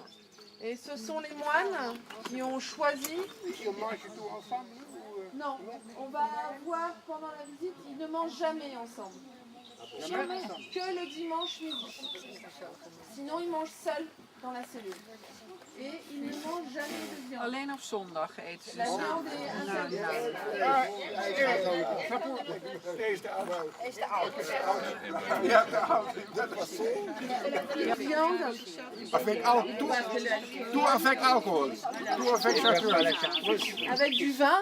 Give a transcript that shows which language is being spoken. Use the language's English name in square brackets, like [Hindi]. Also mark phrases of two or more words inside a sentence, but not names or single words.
[French] Et ce sont les moines qui ont choisi. Non, on va voir pendant la visite, ils ne mangent jamais ensemble. Jamais. Que le dimanche midi. Sinon, ils mangent seuls dans la cellule. Et ils ne mangent jamais de viande. [Dutch] Alleen op zondag eten ze [French] La [Dutch] samen. [French] viande est interdite. La viande, Tout avec alcool. Tout avec chartreuse. avec du vin,